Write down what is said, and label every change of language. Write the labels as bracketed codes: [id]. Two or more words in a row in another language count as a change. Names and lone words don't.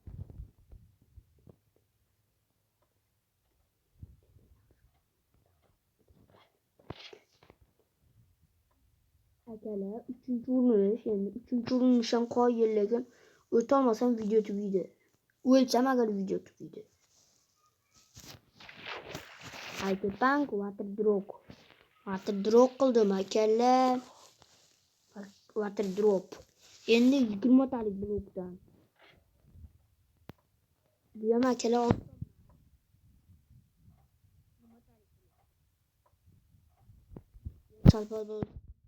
[uz] Akalar, 3-chi urinish, endi 3-chi urinish ham qoyil, lekin o'ta olmasam video tugaydi. O'lsam agar video tugaydi. Aytibman, [en] water drop [uz] qildim akalar. [en] Water drop. [uz] Endi 20 talik blokdan. Bu ham akalar salpal bo'ldi.